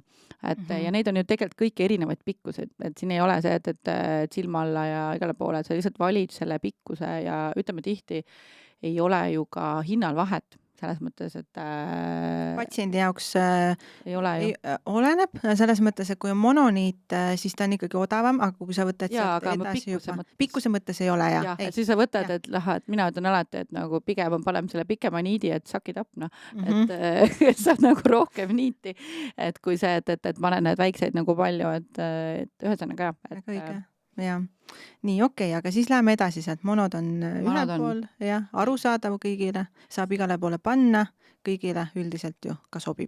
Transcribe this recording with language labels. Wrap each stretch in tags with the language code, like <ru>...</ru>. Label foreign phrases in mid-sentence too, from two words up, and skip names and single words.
<et>Ja neid on ju tegelikult kõik erinevaid pikkused, et siin ei ole see, et silma alla ja igale poole, et sa lihtsalt valid selle pikkuse ja ütleme tihti, ei ole ju ka hinnal vahet, selles mõttes, et patsiendi jaoks ei ole ju. oleneb selles mõttes, et kui on mononiit, siis ta on ikkagi odavam, aga kui sa võtad Jaa, sealt aga ma edasi pikkuse juba, mõttes. pikkuse mõttes ei ole, jah, et siis sa võtad, et et mina ütlen alati, et nagu pigem on parem selle pikema niidi, et</et> <en>suck it up,</en> <et>noh, et saab nagu rohkem niiti, et kui see, et panen need väikseid nagu palju, et ühesõnaga jah. Väga õige. Ja. Nii, okei, aga siis läheme edasi sealt. Monod on ühel pool, jah, arusaadav kõigile, saab igale poole panna, kõigile üldiselt ju ka sobib.</et>